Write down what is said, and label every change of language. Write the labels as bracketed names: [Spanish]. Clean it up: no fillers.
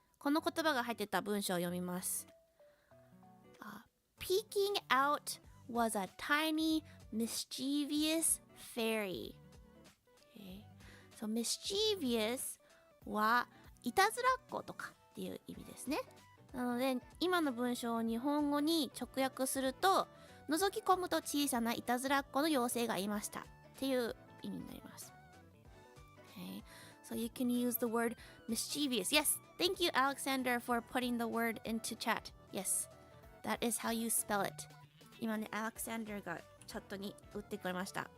[Japanese] この言葉が入ってた文章を読みます。 [English] Peeking out was a tiny mischievous fairy. [Japanese] So mischievous はいたずらっ子とかっていう意味ですね。なので今の文章を日本語に直訳すると覗き込むと小さないたずらっ子の妖精がいましたっていう意味になります。 [English] Okay. So you can use the word mischievous. Yes, thank you, Alexander, for putting the word into chat. Yes, that is how you spell it. [Japanese] 今ね、Alexander がチャットに打ってくれました。